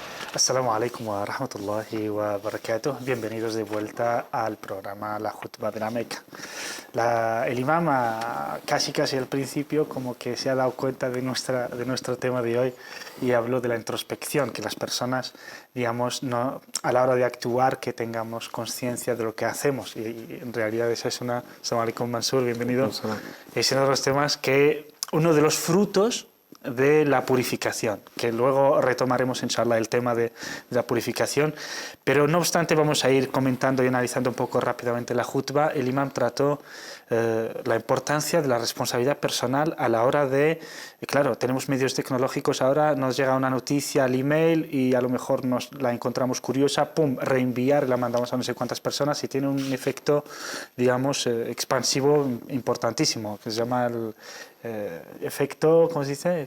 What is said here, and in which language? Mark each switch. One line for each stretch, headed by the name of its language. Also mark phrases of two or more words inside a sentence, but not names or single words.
Arabic: السلام عليكم ورحمة الله وبركاته.
Spanish: Bienvenidos de vuelta al programa La Jutba de la Meca. El imam casi al principio como que se ha dado cuenta de nuestro tema de hoy y habló de la introspección, que las personas, digamos, no, a la hora de actuar, que tengamos conciencia de lo que hacemos. Y en realidad esa es una...
Arabic: السلام عليكم Mansur,
Spanish: bienvenido. Es uno de los temas que, uno de los frutos de la purificación, que luego retomaremos inshallah el tema de la purificación, pero no obstante vamos a ir comentando y analizando un poco rápidamente la jutba. El imam trató la importancia de la responsabilidad personal a la hora de, claro, tenemos medios tecnológicos ahora, nos llega una noticia al email y a lo mejor nos la encontramos curiosa, pum, reenviar, la mandamos a no sé cuántas personas y tiene un efecto, digamos, expansivo importantísimo, que se llama el efecto, ¿cómo se dice?